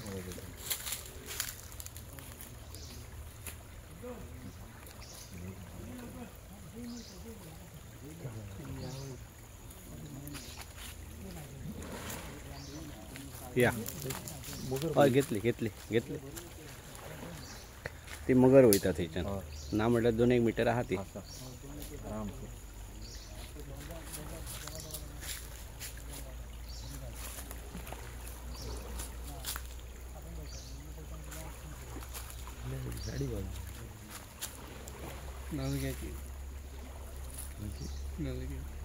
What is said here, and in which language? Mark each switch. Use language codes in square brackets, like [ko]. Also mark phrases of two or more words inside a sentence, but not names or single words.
[kok] या घेतली घेतली घेतली ती मगर वयता थंयच्यान ना म्हटल्यार 2-1 मिटर आहा ती. [mr] आराम गाडी बघ नाल घ्यायची नाल घ्या